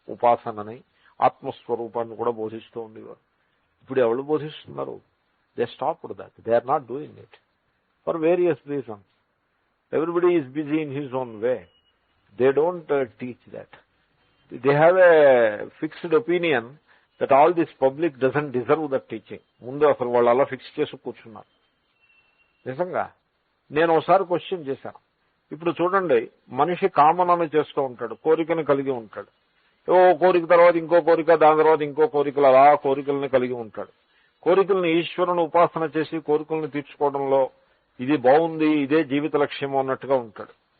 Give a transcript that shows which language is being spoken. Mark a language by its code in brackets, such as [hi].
[te] ఉపాసనని, ఆత్మస్వరూపాన్ని కూడా బోధిస్తూ ఉండేవారు. ఇప్పుడు ఎవరు బోధిస్తున్నారు? [en] They stopped that, they are not doing it for various reasons. Everybody is busy in his own way. They don't teach that. They have a fixed opinion that all this public doesn't deserve that teaching. [te] ముందు అసలు వాళ్ళు అలా fix చేసి కూర్చున్నారు. నిజంగా నేను ఒకసారి question చేశాను. ఇప్పుడు చూడండి, మనిషి కామనను చేస్తూ ఉంటాడు, కోరికను కలిగి ఉంటాడు. ఓ కోరిక తర్వాత ఇంకో కోరిక, దాని తర్వాత ఇంకో కోరికలు, అలా కోరికలను కలిగి ఉంటాడు. కోరికలను ఈశ్వరుని ఉపాసన చేసి కోరికలను తీర్చుకోవడంలో ఇది బాగుంది, ఇదే జీవిత లక్ష్యము అన్నట్టుగా ఉంటాడు.